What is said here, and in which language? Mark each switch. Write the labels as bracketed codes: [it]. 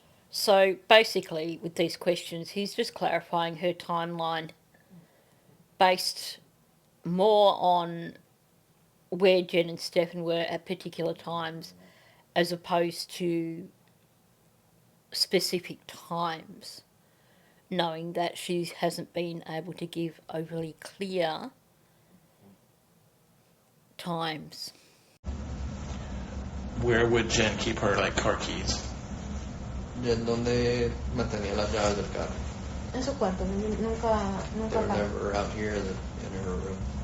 [en] So basically, with these questions, he's just clarifying her timeline based more on where Jenn and Stefan were at particular times as opposed to specific times, knowing that she hasn't been able to give overly clear times. Where would Jenn keep her like car keys? [es] Jen, ¿dónde mantenía las llaves del carro? En su cuarto, nunca [en] They were [es] acá. [en] never out here in her room.